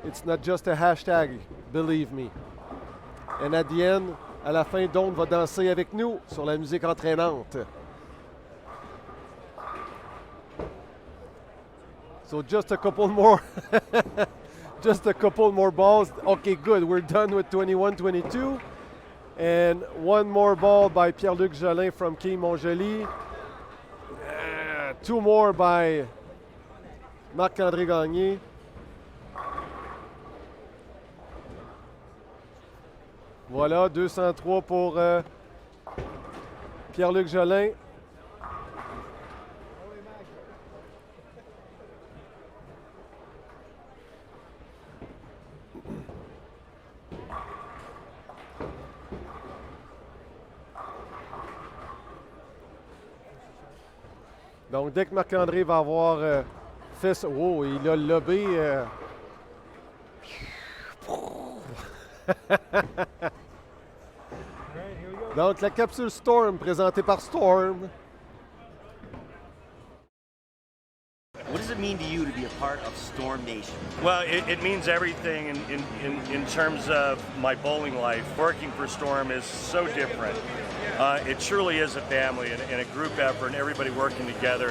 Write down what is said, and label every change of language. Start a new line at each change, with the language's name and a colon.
English: It's not just a hashtag, believe me. And at the end,
French: à la fin, Dawn va danser avec nous sur la musique entraînante.
English: So just a couple more, just a couple more balls. Okay, good. We're done with 21-22. And one more ball by Pierre-Luc Jolin from Quai Montjoli. 2 more by Marc-André Gagné.
French: Voilà, 203 pour Pierre-Luc Jolin. Donc, dès que Marc-André va avoir fait ça... Oh, il a lobé... Donc, la capsule Storm présentée par Storm.
English: What does it mean to you to be a part of Storm Nation? Well, it means everything in terms of my bowling life. Working for Storm is so different. It truly is a family and a group effort, and everybody working together.